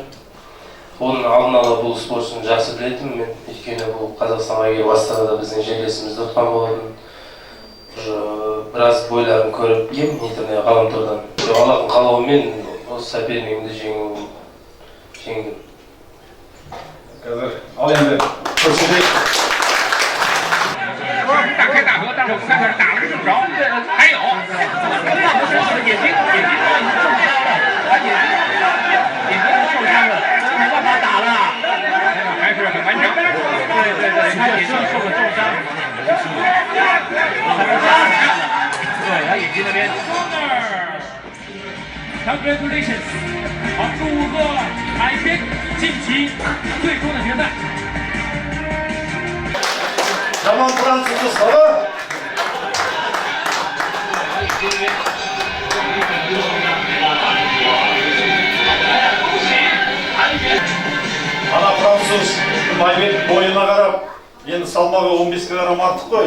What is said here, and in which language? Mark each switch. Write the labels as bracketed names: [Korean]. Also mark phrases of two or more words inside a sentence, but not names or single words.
[Kazakh] Оның алдын ала бұл спортшыны жақсы білетім мен, өйткені бұл Қазақстанға келіп Астанада біздің жерлесімізді ұтқан болатын. Біраз бойларын көріп кем интернет ғаламтордан. Аллахтың қалауымен осы сопернигімді жеңдім. Қазір ал енді көрсетейік. [Chinese] 大开大合，但是我看看打了这么着，还有，眼睛受伤了，没办法打了，还是很顽强。对，他眼睛受了重伤。对，他眼睛那边。Congratulations， 好，祝贺海边晋级最终的决赛。 [Kazakh] Жаман французды сала. Ана француз Айбек бойына қарап, енді салмағы 15 килограмм артық қой.